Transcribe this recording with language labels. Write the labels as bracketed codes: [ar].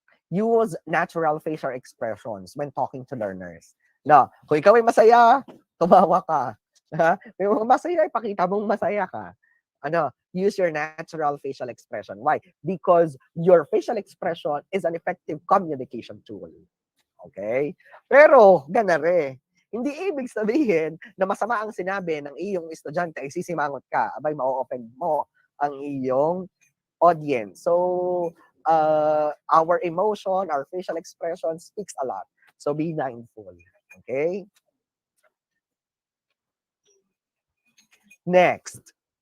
[en] Use natural facial expressions when talking to learners. [tl] No, kung ikaw ay masaya, tumawa ka. May mga masaya, ipakita mong masaya ka. [en] Use your natural facial expression. Why? Because your facial expression is an effective communication tool. [tl] Okay? Pero, ganare. Hindi ibig sabihin na masama ang sinabi ng iyong estudyante ay sisimangot ka. Abay, ma-offend mo ang iyong audience. [en] So, our emotion, our facial expression speaks a lot. So, be mindful. Okay? Next.